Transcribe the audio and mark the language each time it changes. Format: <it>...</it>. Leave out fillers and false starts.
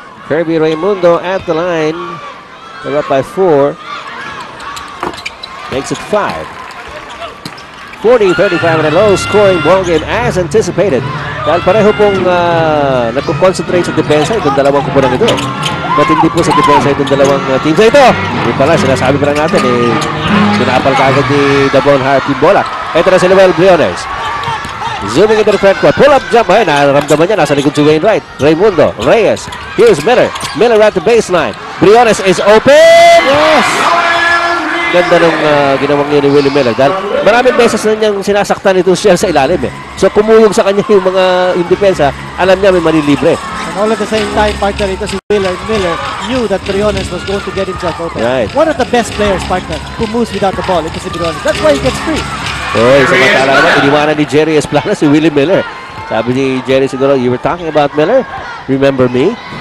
<en>Kirby Raimundo at the line. They're up by 4. Makes it 5. 40-35 in a low-scoring ball game as anticipated.</en> <tl>Dahil pareho pong nagko-concentrate sa depensa itong dalawang kupunang ito. But hindi po sa depensa itong dalawang teams na ito. Hindi pala, sinasabi pa lang natin, pinapal ka agad ni Davon Harp yung bola. Ito na si Noel Briones.</tl> <en>Zooming into the front court. Pull-up jump.</en> <tl>Ay, nararamdaman niya. Nasa likod si Wainwright.</tl> <en>Raimundo. Reyes. Here's Miller. Miller at the baseline. Briones is open. Yes!</en> <tl>Ganda nung ginawang yun ni Willie Miller. Dahil maraming beses na niyang sinasaktan ito siya sa ilalim. So kumulong sa kanya yung mga yung depensa. Alam niya may manilibre.</tl> <en>And all at the same time, partner,</en> <tl>ito si</tl> <en>Miller knew that Briones was going to get himself open. Right. One of the best players, partner, who moves without the ball.</en> <tl>Ito si Briones.</tl> <en>That's why he gets free.</en> <tl>Oy, samantala naman, iniwanan ni Jerry Esplana si Willie Miller. Sabi ni Jerry siguro,</tl> <en>you were talking about Miller? Remember me?</en>